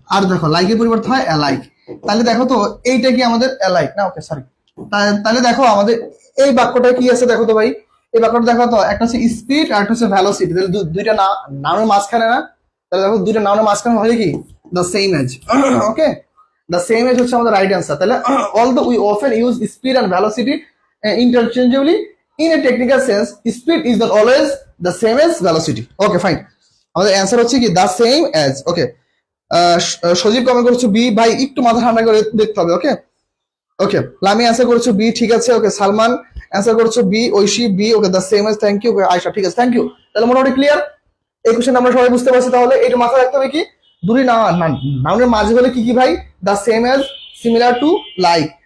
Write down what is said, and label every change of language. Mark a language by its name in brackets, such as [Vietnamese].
[Bangla] আর দেখো লাইকের পরিবর্তন হয় অ্যালাইক। তাহলে দেখো তো এইটা কি আমাদের অ্যালাইক না? ওকে, সরি। তাহলে দেখো আমাদের এই বাক্যটা কি আছে দেখো তো ভাই, এই বাক্যটা দেখো তো, একটা হচ্ছে স্পিড আর একটা হচ্ছে ভ্যালোসিটি। তাহলে দুইটা নাউনের মাঝখানে না? তাহলে দেখো দুইটা নাউনের মাঝখানে হয় কি the same age. Okay, the same age হচ্ছে আমাদের রাইট অ্যান্সার। তাহলে [English] Although we often use speed and velocity interchangeably in a technical sense, speed is not always the same as velocity. Okay, fine. [Bangla] আমাদের answer হচ্ছে কি the same as. Okay, Sajib comment করেছো B, ভাই একটু মাথা ঠান্ডা করে দেখতে হবে। ওকে, ওকে, লামি অ্যান্সার করেছো বি, ঠিক আছে। ওকে, সালমান অ্যান্সার করেছো B, Oishi B. Okay, the same age, thank you. ওকে, আয়শা, ঠিক আছে, থ্যাংক ইউ। তাহলে মোটামুটি ক্লিয়ার, এই কোশ্চেন আমরা সবাই বুঝতে পারছি। তাহলে এটা মাথায় রাখতে হবে কি, দুটি নাউনের মাঝে হলে কি কি ভাই, the same age, similar to, like.